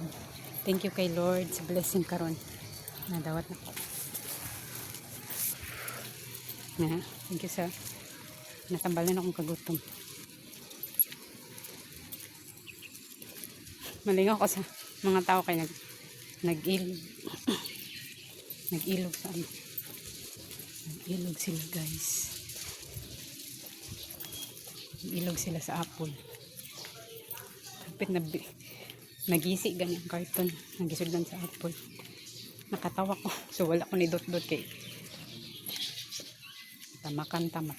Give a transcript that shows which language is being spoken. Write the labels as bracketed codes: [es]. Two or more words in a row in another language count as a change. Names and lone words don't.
[en] Thank you [ceb] kay Lord sa blessing karon. Nadawat na ko. [en] Thank you [ceb] sa natambalan akong kagutom. Malingaw ko sa mga tao kay nag-ilog. Nag-ilog sa ano. Nag-ilog sila, guys. Nag-ilog sila sa apple. Kapit na nagisi ganyan carton, nagisudlan sa apple. Nakatawa ko, so wala ko ni dot-dot kay tamakan.